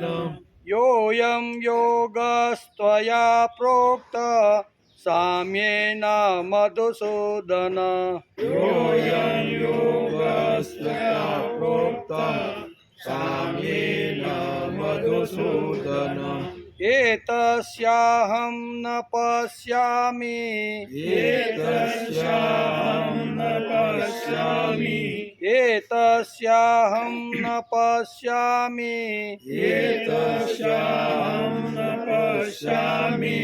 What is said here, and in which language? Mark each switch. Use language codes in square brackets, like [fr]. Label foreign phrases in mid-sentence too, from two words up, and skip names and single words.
[sa] योऽयं योगस्त्वया प्रोक्त साम्येन मधुसूदन योऽयं योगस्त्वया प्रोक्तः साम्येन मधुसूदन एतस्याहं न पश्यामि एतस्याहं न पश्यामि एतस्याहं न पश्यामि एतस्याहं न पश्यामि